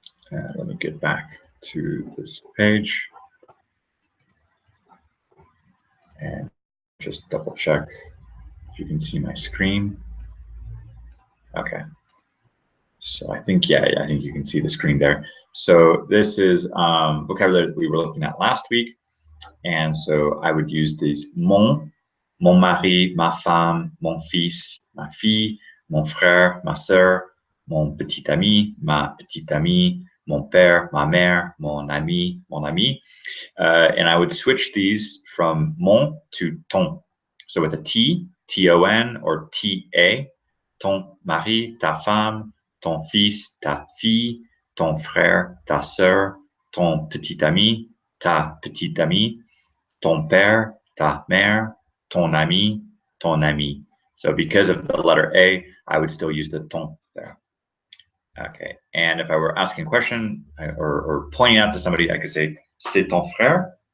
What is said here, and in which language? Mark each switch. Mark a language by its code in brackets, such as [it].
[en] Let me get back to this page and just double check if you can see my screen. Okay. So I think, yeah, I think you can see the screen there. So this is vocabulary that we were looking at last week. And so I would use these [fr] mon mari, ma femme, mon fils, ma fille, mon frère, ma sœur, mon petit ami, ma petite amie, mon père, ma mère, mon ami, mon ami. [en] And I would switch these from mon to ton. So with a T, T-O-N, or T-A, [fr] ton mari, ta femme, ton fils, ta fille, ton frère, ta sœur, ton petit ami, ta petite amie, ton père, ta mère, ton ami, ton ami. [en] So because of the letter A, I would still use the ton there. Okay, and if I were asking a question or pointing out to somebody, I could say, [fr] c'est ton frère.